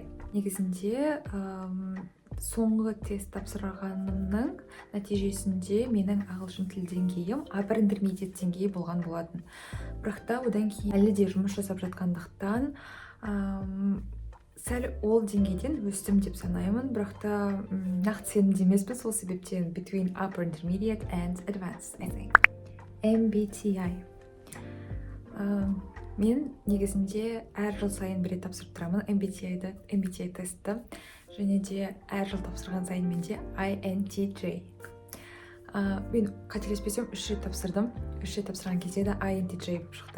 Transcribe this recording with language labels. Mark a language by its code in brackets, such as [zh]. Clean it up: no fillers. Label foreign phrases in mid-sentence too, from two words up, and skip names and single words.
[kk] Негізінде соңғы тест тапсырғанымның нәтижесінде менің ағылшын тіл деңгейім [en] upper intermediate [kk] деңгейі болған болатын. Бірақ та одан кейін әлі де жұмыс жасап жатқандықтан сәл ол деңгейден өстім деп санаймын, бірақ та нақты сенімді емеспін, сол себептен [en] between upper intermediate and advanced, I think. [kk] MBTI. Мен негізінде әр жыл сайын бір рет тапсырып тұрамын MBTI тестті, және де әр жыл тапсырған сайын менде INTJ. Мен қателеспесем 3 рет тапсырдым. 3 рет тапсырған кезде де INTJ болып шықты.